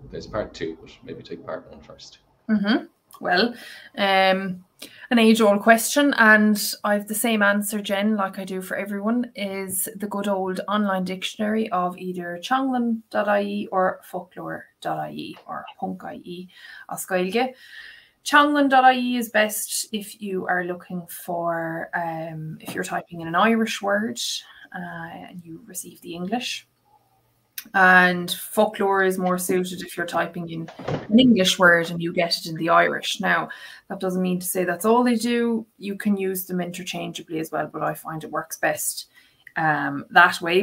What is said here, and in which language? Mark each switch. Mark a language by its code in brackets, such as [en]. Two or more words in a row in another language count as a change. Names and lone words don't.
[en] There's part two, but maybe take part one first. Well, an age-old question, and I've the same answer, Jen, like I do for everyone, is the good old online dictionary of either changlan.ie or folklore.ie or punk.ie [ga] as Gaeilge. [en] Changlan.ie is best if you are looking for, if you're typing in an Irish word and you receive the English. And folklore is more suited if you're typing in an English word and you get it in the Irish. Now, that doesn't mean to say that's all they do. You can use them interchangeably as well, but I find it works best that way.